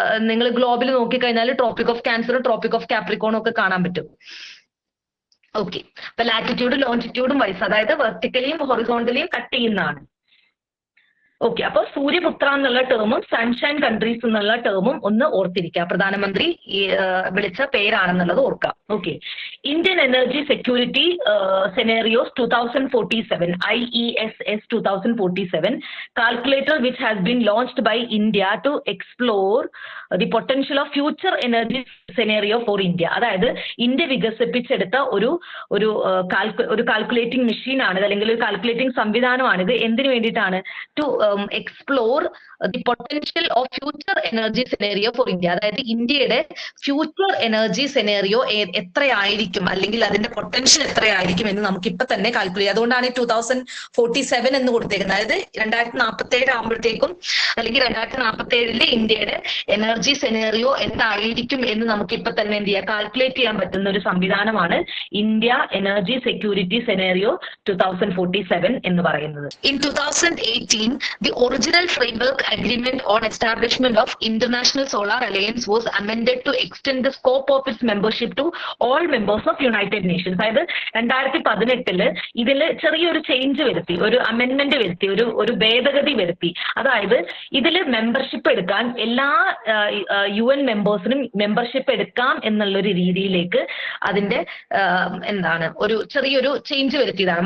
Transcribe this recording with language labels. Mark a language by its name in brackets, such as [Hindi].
[Malayalam] നിങ്ങൾ ഗ്ലോബിൽ നോക്കിക്കഴിഞ്ഞാൽ tropic of ക്യാൻസറും tropic of കാപ്രിക്കോണും ഒക്കെ കാണാൻ പറ്റും. ഓക്കെ, അപ്പൊ ലാറ്റിറ്റ്യൂഡും ലോഞ്ചിറ്റ്യൂഡും വൈസ്, അതായത് വെർട്ടിക്കലിയും ഹൊറിസോണ്ടലിയും കട്ട് ചെയ്യുന്നതാണ്. ഓക്കെ, അപ്പൊ സൂര്യപുത്ര എന്നുള്ള ടേമും സൺഷൈൻ കൺട്രീസ് എന്നുള്ള ടേമും ഒന്ന് ഓർത്തിരിക്കുക. പ്രധാനമന്ത്രി വിളിച്ച പേരാണെന്നുള്ളത് ഓർക്കാം. [English] Okay, Indian energy security scenarios 2047, IESS 2047 calculator which has been launched by India to explore the potential of future energy scenario for India. [Malayalam] അതായത് ഇന്ത്യ വികസിപ്പിച്ചെടുത്ത ഒരു കാൽക്കുലേറ്റിംഗ് മെഷീൻ ആണ്, അല്ലെങ്കിൽ ഒരു കാൽക്കുലേറ്റിംഗ് സംവിധാനമാണിത്. എന്തിനു വേണ്ടിയിട്ടാണ്? [English] To explore the potential of future energy scenario for India. [Malayalam] അതായത് ഇന്ത്യയുടെ ഫ്യൂച്ചർ എനർജി സെനേറിയോ എത്രയായിരിക്കും, അല്ലെങ്കിൽ അതിന്റെ പൊട്ടൻഷ്യൽ എത്രയായിരിക്കും എന്ന് നമുക്ക് ഇപ്പൊ തന്നെ കാൽക്കുലേറ്റ്. അതുകൊണ്ടാണ് 2047 എന്ന് കൊടുത്തേക്കുന്നത്. അതായത് 2047 ആകുമ്പോഴത്തേക്കും, അല്ലെങ്കിൽ 2047 ഇന്ത്യയുടെ എനർജി സെനേറിയോ എന്തായിരിക്കും എന്ന് നമുക്ക് ഇപ്പൊ തന്നെ എന്ത് ചെയ്യാം, കാൽക്കുലേറ്റ് ചെയ്യാൻ പറ്റുന്ന ഒരു സംവിധാനമാണ് ഇന്ത്യ എനർജി സെക്യൂരിറ്റി സെനേറിയോ 2047 എന്ന് പറയുന്നത്. [English] In 2018 the original framework agreement on establishment of International Solar Alliance was amended to extend the scope of its membership to all members of United Nations. [Malayalam] അതായത് 2018 ഇതിൽ ചെറിയൊരു change വരുത്തി, ഒരു അമെൻമെന്റ് വരുത്തി, ഒരു ഭേദഗതി വരുത്തി. അതായത് ഇതിൽ മെമ്പർഷിപ്പ് എടുക്കാൻ എല്ലാ UN മെമ്പേഴ്സിനും മെമ്പർഷിപ്പ് എടുക്കാം എന്നുള്ളൊരു രീതിയിലേക്ക് അതിന്റെ എന്താണ് ഒരു ചെറിയൊരു ചേഞ്ച് വരുത്തിയതാണ്.